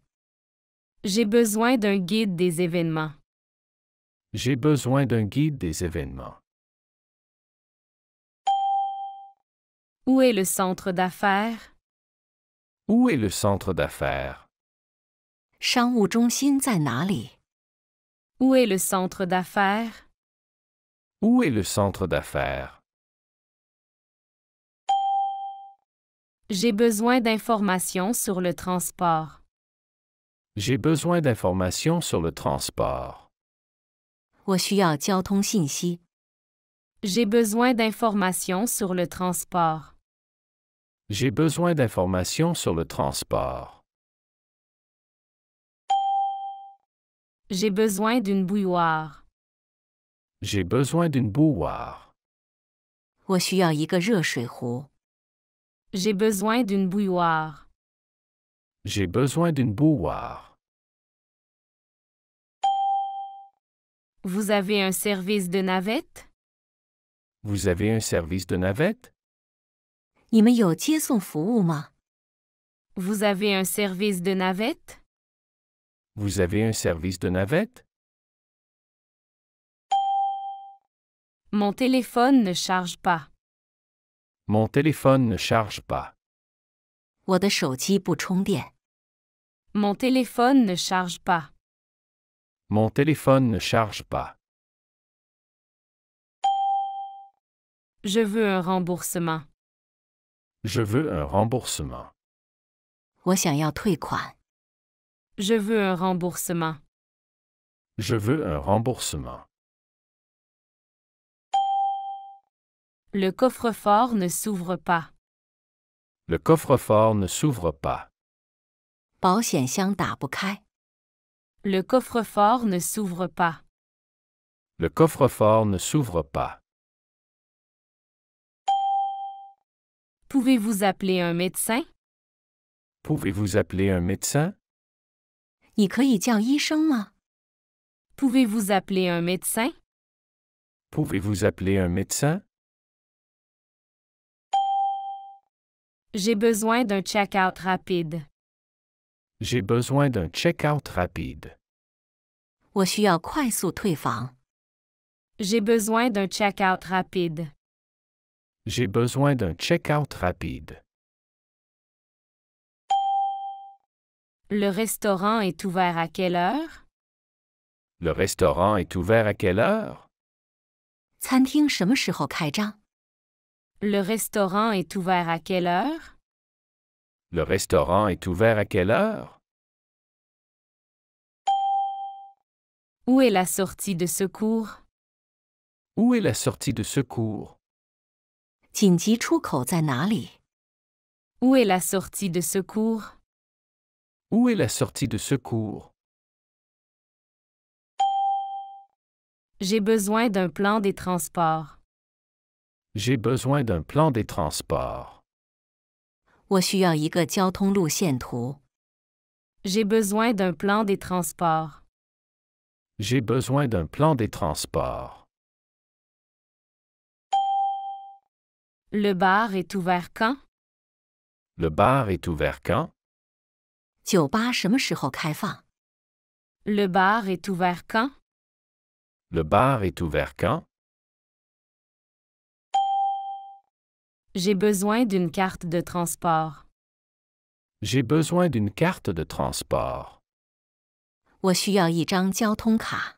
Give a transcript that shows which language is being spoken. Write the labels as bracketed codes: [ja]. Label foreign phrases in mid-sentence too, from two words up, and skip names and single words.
[fr] J'ai besoin d'un guide des événements. J'ai besoin d'un guide des événements. Où est le centre d'affaires? Où est le centre d'affaires? [zh] 商务中心在哪里？ [fr] Où est le centre d'affaires? Où est le centre d'affaires? J'ai besoin d'informations sur le transport. J'ai besoin d'informations sur le transport. [zh] 我需要交通信息。 [fr] J'ai besoin d'informations sur le transport. J'ai besoin d'informations sur le transport. J'ai besoin d'une bouilloire. J'ai besoin d'une bouilloire. [zh] 我需要一个热水壶。 [fr] J'ai besoin d'une bouilloire. J'ai besoin d'une bouilloire. Vous avez un service de navette? Vous avez un service de navette? [zh] 你们有接送服务吗？ [fr] Vous avez un service de navette? Vous avez un service de navette? Mon téléphone ne charge pas. Mon téléphone ne charge pas. [zh] 我的手机不充电。 [fr] Mon téléphone ne charge pas. Mon téléphone ne charge pas. Je veux un remboursement. Je veux un remboursement. [zh] 我想要退款。 [fr] Je veux un remboursement. Je veux un remboursement. Le coffre-fort ne s'ouvre pas. Le coffre-fort ne s'ouvre pas. [zh] 保险箱打不开。 [fr] Le coffre-fort ne s'ouvre pas. Le coffre-fort ne s'ouvre pas. Pouvez-vous appeler un médecin? Pouvez-vous appeler un médecin? [zh] 你可以叫医生吗？ [fr] Pouvez-vous appeler un médecin? Pouvez-vous appeler un médecin? J'ai besoin d'un check-out rapide. J'ai besoin d'un check-out rapide. [zh] 我需要快速退房。 [fr] J'ai besoin d'un check-out rapide. J'ai besoin d'un check-out rapide. Le restaurant est ouvert à quelle heure? Le restaurant est ouvert à quelle heure? [zh] 餐厅什么时候开张？ [fr] Le restaurant est ouvert à quelle heure? Le restaurant est ouvert à quelle heure? Où est la sortie de secours? Où est la sortie de secours? [zh] 紧急出口在哪里？ [fr] Où est la sortie de secours? Où est la sortie de secours? J'ai besoin d'un plan des transports. J'ai besoin d'un plan des transports. [zh] 我需要一个交通路线图。 [fr] J'ai besoin d'un plan des transports. J'ai besoin d'un plan des transports. Le bar est ouvert quand? Le bar est ouvert quand? [zh] 酒吧什么时候开放？ [fr] Le bar est ouvert quand? Le bar est ouvert quand? J'ai besoin d'une carte de transport. J'ai besoin d'une carte de transport. [zh] 我需要一张交通卡。